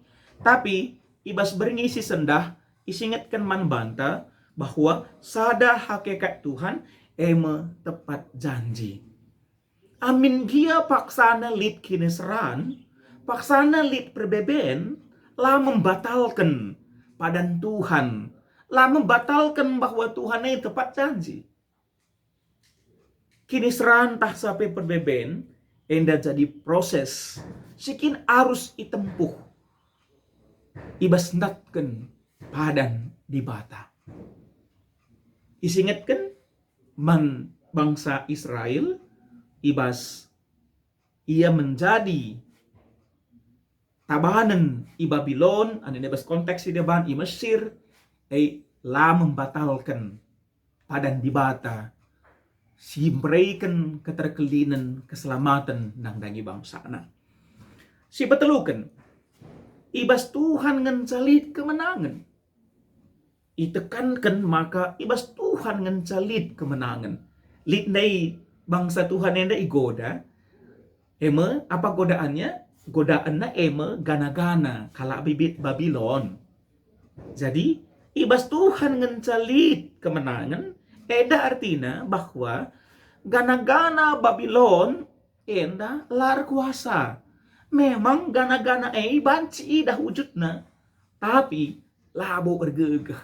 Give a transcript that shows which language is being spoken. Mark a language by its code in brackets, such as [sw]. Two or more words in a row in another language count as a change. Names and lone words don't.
[btx] Tapi ibas beringi si sendah isingetkan man banta bahwa sada hakikat Tuhan ema tepat janji. Amin dia paksana lit kinesran, paksana lit perbeben, lah membatalkan padan Tuhan, [id] lah membatalkan bahwa Tuhan itu tepat janji. [btx] Kinesran tah sampai perbeben, enda jadi proses, sikin arus itempuh, ibas natken padan di bata. Isingetkan man bangsa Israel, ibas ia menjadi tabanan i Babylon, ane nebas konteks di depan i Mesir, lah membatalkan padan di bata, si memberikan keterkelinan keselamatan nang dangi bangsa na. Si betelukan, ibas Tuhan ngencalit kemenangan. Itekankan maka ibas Tuhan ngencalit kemenangan. Lit nai bangsa Tuhan yang igoda, ema apa godaannya? Godaannya ema gana-gana kala bibit Babylon. Jadi ibas Tuhan ngencalit kemenangan, eda artinya bahwa gana-gana Babylon enda lar kuasa. Memang gana-gana banci dah wujudna, tapi labo bergegah.